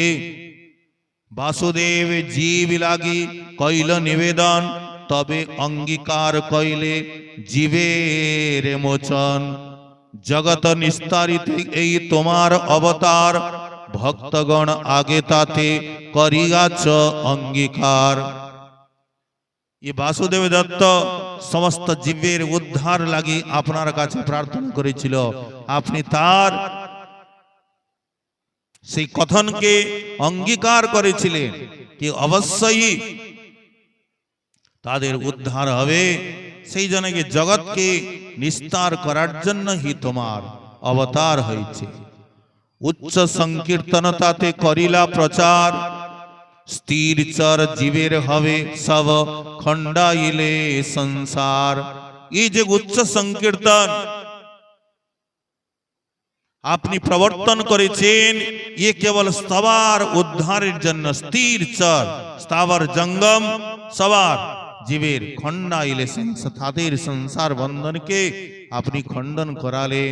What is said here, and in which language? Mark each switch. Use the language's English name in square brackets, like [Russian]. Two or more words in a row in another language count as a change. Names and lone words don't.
[Bangla] বাসুদেব জীব লাগি কইল নিবেদন তবে অঙ্গীকার কইলে জীবের মোচন। জগত নিস্তারিতে এই তোমার অবতার ভক্তগণ আগে তাতে করিয়াছ অঙ্গীকার। যে বাসুদেব দত্ত সমস্ত জীবের উদ্ধার লাগি আপনার কাছে প্রার্থনা করেছিল আপনি তার সেই কথনকে অঙ্গীকার করেছিলেন কি অবশ্যই তাদের উদ্ধার হবে সেই জন্য জগত কে নিস্তার করার জন্য ই তোমার অবতার হয়েছে। উচ্চ সংকীর্তন তাতে করিলা প্রচার স্থির চর জীবের হবে সব খণ্ডাইলে সংসার। এই যে উচ্চ সংকীর্তন আপনি প্রবর্তন করেছেন, এ কেবল সবার উদ্ধারের জন্য। স্থির চর স্থাবর জঙ্গম সবার জীবের খণ্ডাইলে সংসার, তাদের সংসার বন্ধনকে আপনি খণ্ডন করালেন।